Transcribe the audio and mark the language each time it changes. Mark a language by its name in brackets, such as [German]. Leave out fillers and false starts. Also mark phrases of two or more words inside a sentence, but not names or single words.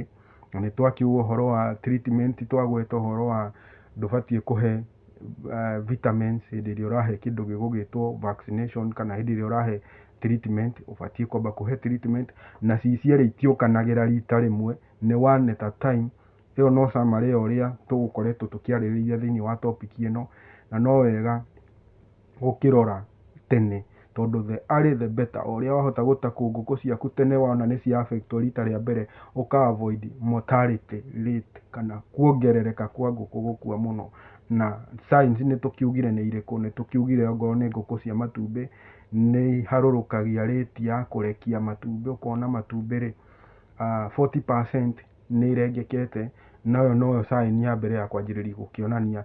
[Kikuyu] Na nĩ twakiuga ũhoro wa treatment, twagweta ũhoro wa ndũbatiĩ kũhe vitamins hĩndĩ ĩrĩa ũrahe kĩndũ gĩgũgĩtwo vaccination, kana hĩndĩ ĩrĩa ũrahe treatment ũbatiĩ kwamba kũhe treatment, na cierĩ itiũkanagĩra rita rĩmwe, nĩ [English] one at a time. [Kikuyu] Ĩyo no summary ya ũrĩa tũgũkoretwo tũkĩarĩrĩria thĩinĩ wa topic ĩno, na no wega gũkĩrora tene, tondũ [English] the earlier the better. [Kikuyu] O ũrĩa wahota gũtakũ ngũkũ ciaku tene wona nĩ cia affect rita rĩa mbere, ũka avoid [English] mortality rate [Kikuyu] kana kuongerereka kwa ngũkũ gũkua mũno. Na science nĩ tũkiugire nĩ irĩkũ, nĩ tũkiugire ongorwo nĩ ngũkũ cia matumbĩ nĩ iharũrũkagia rate ya kũrekia matumbĩ, ũkona matumbĩ rĩ 40% nĩ irengekete, nayo noyo sign ya mbere ya kwanjĩrĩria gũkĩonania.